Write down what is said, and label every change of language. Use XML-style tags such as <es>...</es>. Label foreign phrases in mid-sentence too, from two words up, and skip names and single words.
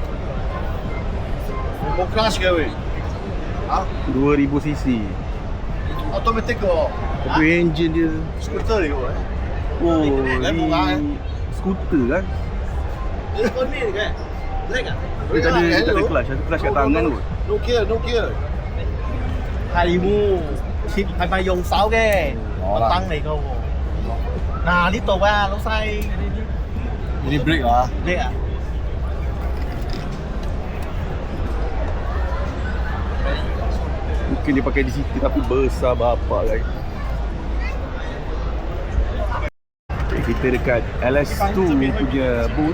<ms>Mau crash ke weh? Ha? 2000cc. Automatic ke? Tapi engine dia, Skuter ni ke? oh, ni skuter kan. Dia kau ni ke? Black ah? Dia tak ada clutch. Ada clutch kat tangan kot.</ms> <en>No gear, no gear.</en> <yue>係喎，貼係咪用手嘅？個燈嚟㗎喎。嗱呢度啊，老細。</yue> <ms>Ini brake ah? Brake ah? Mungkin dia pakai di situ tapi besar bapak guys. Okay, kita dekat LS2 punya booth.</ms>